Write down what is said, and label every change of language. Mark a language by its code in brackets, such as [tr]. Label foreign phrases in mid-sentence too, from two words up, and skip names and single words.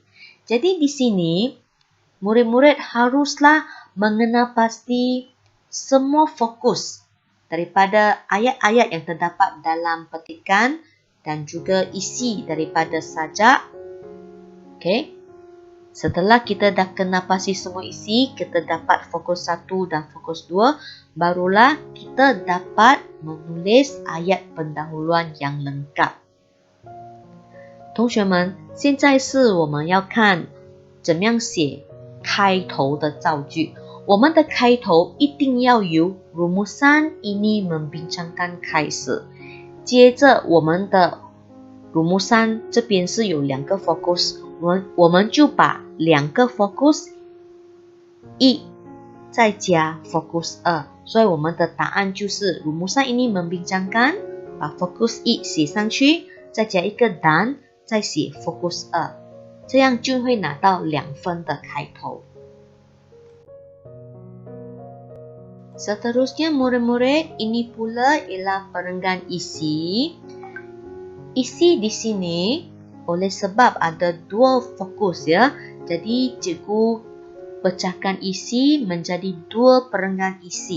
[ms] Jadi di sini, murid-murid haruslah mengenal pasti semua fokus daripada ayat-ayat yang terdapat dalam petikan dan juga isi daripada sajak. Setelah kita dah kenal pasti semua isi, kita dapat fokus 1 dan fokus 2, barulah kita dapat menulis ayat pendahuluan yang lengkap. [zh] 同学们，现在是我们要看怎么样写开头的造句。我们的开头一定要由 [ms] rumusan ini membincangkan [zh] 开始，接着我们的 rumusan 这边是有2个 fokus， 我们就把2个 fokus 1再加 fokus 2，所以我们的答案就是 [ms] rumusan ini membincangkan， [zh] 把 fokus 1写上去，再加一个 dan， 再写 fokus 2，这样就会拿到2分的开头。 [ms] Seterusnya murid-murid, ini pula ialah perenggan isi. Isi di sini oleh sebab ada 2 fokus ya. Jadi cikgu pecahkan isi menjadi 2 perenggan isi.